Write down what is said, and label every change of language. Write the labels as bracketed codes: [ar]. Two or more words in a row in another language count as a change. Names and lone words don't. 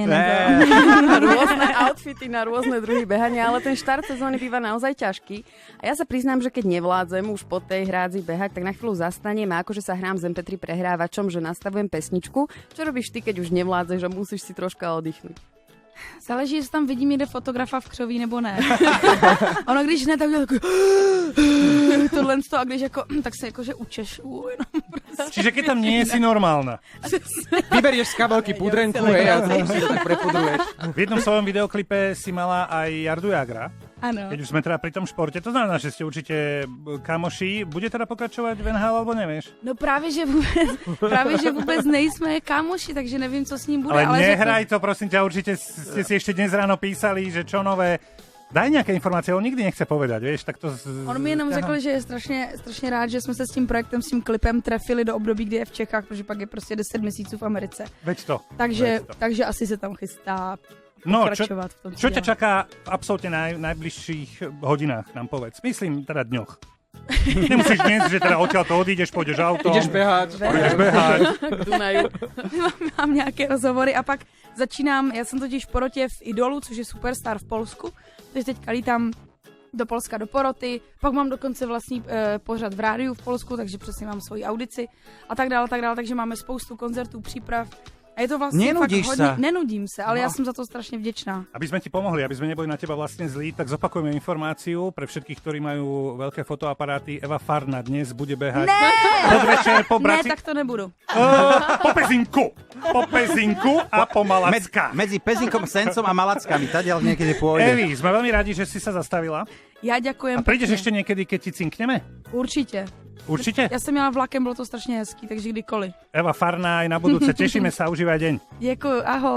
[sk] prosím. [cs] nebo... [sk] Rôzne outfity na rôzne druhy behania, ale ten štart sezóny býva naozaj ťažký. A ja sa priznám, že keď nevládzem už po tej hrádzi behať, tak na chvíľu zastanem a akože sa hrám s MP3 prehrávačom, že nastavujem pesničku. Čo robíš ty, keď už nevládzeš a musíš si troška oddychnúť? [cs] Záleží, jestli tam vidím někde fotografa v křoví nebo ne. Ono, když ne, tak dělá takový... tohle a když jako, tak se jakože učešu. [sk] Čiže keď tam nie si normálna. Vyberieš z kabelky pudrenku, hej, a si to tak prepudruješ. V jednom svojom videoklipe si mala aj Jardu Jagra. [cs] Ano. [sk] Keď už sme teda pri tom športe, to znamená, že ste určite kamoši. Bude teda pokračovať v NHL, alebo nevieš? [cs] No právě, že vůbec nejsme kámoši, takže nevím, co s ním bude. [sk] Ale nehraj [cs] řekl... [sk] to, prosím ťa, určite ste si ešte dnes ráno písali, že čo nové. Daj [cs] nějaké informace, [sk] on nikdy nechce povedať, vieš, tak to... [cs] On mi jenom řekl, že je strašně rád, že jsme se s tím projektem, s tím klipem trefili do období, kdy je v Čechách, protože pak je prostě 10 měsíců v Americe. [sk] Veď to. [cs] Takže asi se tam chystá No, pokračovat v tom. [sk] čo ťa čaká v absolútne najbližších hodinách, nám povedz. Myslím teda dňoch. Nemusíš dnes, že teda odtiaľ to odídeš, pôjdeš autom. Ideš behať. Pôjdeš behať. K Dunaju. [cs] Mám nějaké rozhovory a pak začínám, já jsem totiž v porotě v Idolu, což je superstar v Polsku, takže teďka lítám do Polska do poroty, pak mám dokonce vlastní pořad v rádiu v Polsku, takže přesně mám svoji audici a tak dále, takže máme spoustu koncertů, příprav. A je to vlastně [sk] Nenudíš [cs] fakt hodně, [sk] sa? [cs] nenudím se, ale já jsem za to strašně vděčná. [sk] Aby sme ti pomohli, aby sme neboli na teba vlastne zlí, tak zopakujeme informáciu pre všetkých, ktorí majú veľké fotoaparáty. Eva Farna dnes bude behať podvečer po [cs] Ne, [sk] Braci... [cs] tak to nebudu. [sk] Po Pezinku a po Malacka. Medzi Pezinkom, Sencom a Malackami. Tadiaľ niekedy pôjde. Evi, sme veľmi radi, že si sa zastavila. [cs] Já děkujem. [sk] A prídeš [cs] pěkně. [sk] ešte niekedy, keď ti cinkneme? [cs] Určitě. [sk] Určite? [cs] Já jsem měla vlakem, bylo to strašně hezký, takže kdykoliv. [sk] Eva Farna aj na budúce. Tešíme sa, užívaj deň. [cs] Děkuji, ahoj.